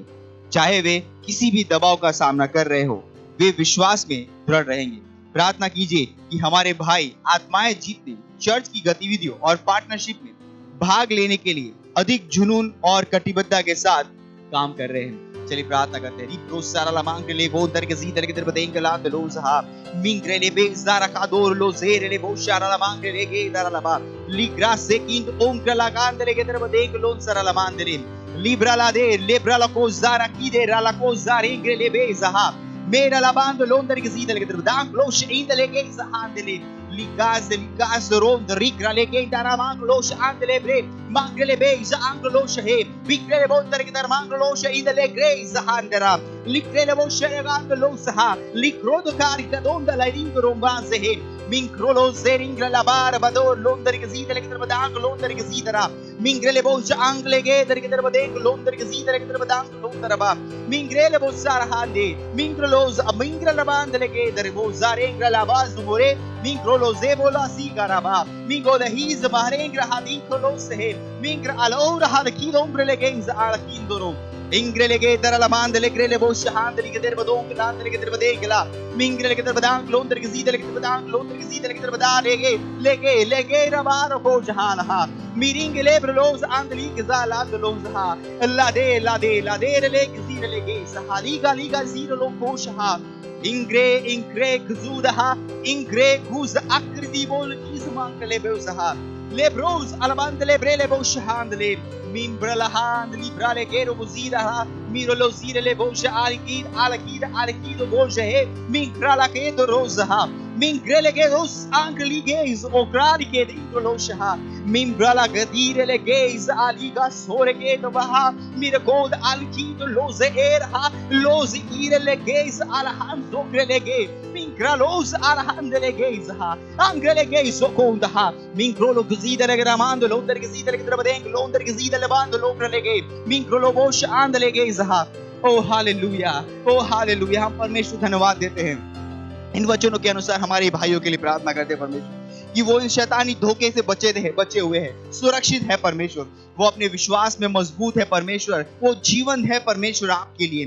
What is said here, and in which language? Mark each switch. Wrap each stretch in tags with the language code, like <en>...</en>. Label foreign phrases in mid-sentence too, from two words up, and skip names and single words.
<hi>चाहे वे किसी भी दबाव का सामना कर रहे हो, वे विश्वास में दृढ़ रहेंगे। प्रार्थना कीजिए कि हमारे भाई आत्माएं जीतने, चर्च की गतिविधियों और पार्टनरशिप में भाग लेने के लिए अधिक जुनून और कटिबद्धता के साथ काम कर रहे हैं। चलिए प्रार्थना करते हैं। रिप्रो सारा ला मांग ले वो दर के जीदर के दर बदेंग लांद लो सहा मिंग्रे ले बे ज़ारा का दोर लो ज़ेरे ले वो सारा ला मांग ले के दर ला बा लिग्रा से किंद ओम कला कांद ले के दर बदेंग लोन सारा ला मांद ले लिब्रा ला दे लिब्रा ला को ज़ारा की दे रा ला को ज़ारे इंग्रे ले बे ज़हा मेरा ला बांद लोन दर के जीदर के दर बदांग लो शेंद ले के ज़हान ले ligas rom rigra lege dara manglo shandle bre mangle be zanglo she bikre bonder ke dar manglo she idele gre zahandera likre bo she ganglo saha likrodo kari da donda la ringro mbaze he minkrolo zeringra la bar bador londer ke zidele ke dar badang londer ke zidara mingrele bo angle ge dar ke dar badeng londer ke zidele ke dar badang londer ba mingrele bo sarhande mingrolos mingrele bandele ke dar bo zarengra la baz more mingrolo zebola sigaraba mingo the he's barengra hadin kolos he mingra alora had kid ombre legenza ala kindoro Ingrelege daralamandele grele boshandele gedere badong landele gedere badengela mingrele gedere badang londere gezidele gedere badang londere gezidele gedere badalege lege rabaro bojahala miringele brelos andeli gezala andolonza lade le gezidele ge sahaliga liga zidelo bosha ingre gzudaha ingre guz akridi bol izmankele bezaha lebros alabandele brele boshandele Mimbralahan, librale gero buzira, miro lo zire le boja alakid boja he, minkrala ke do roza, mingrele ge dos angli gaze o grali ke dentro lo shaha, mimbrala gadire le gaze aliga sore ke do baha, mira god alkid loze erha, loze ire le gaze alahan zogrele ge, minkralos alahan le gaze ha, angrele gaze o konda ha, minkrolo guzida le gramando londer guzida le grabadeng londer guzida levando l'ombra lege मिंक्रो लोबोश आंद लेगे इज़हा ओ हालेलुया हम परमेश्वर धन्यवाद देते हैं इन वचनों के अनुसार हमारे भाइयों के लिए प्रार्थना करते हैं परमेश्वर कि वो इन शैतानी धोखे से बचे हुए हैं सुरक्षित है परमेश्वर वो अपने विश्वास में मजबूत है परमेश्वर वो जीवन है परमेश्वर आपके लिए</hi>